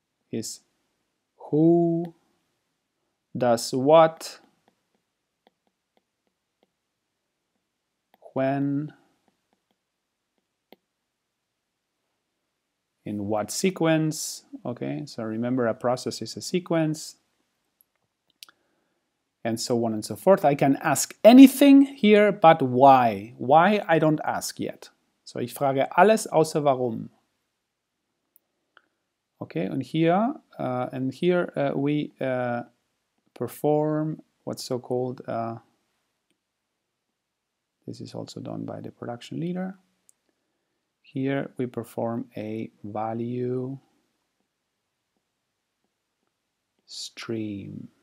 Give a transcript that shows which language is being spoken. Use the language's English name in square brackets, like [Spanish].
[English] Is who does what, when, in what sequence. Okay, so remember, a process is a sequence, and so on and so forth. I can ask anything here, but why? Why I don't ask yet. [German] So ich frage alles außer warum. [English] Okay, and here we perform what's so-called, this is also done by the production leader. Here we perform a value stream.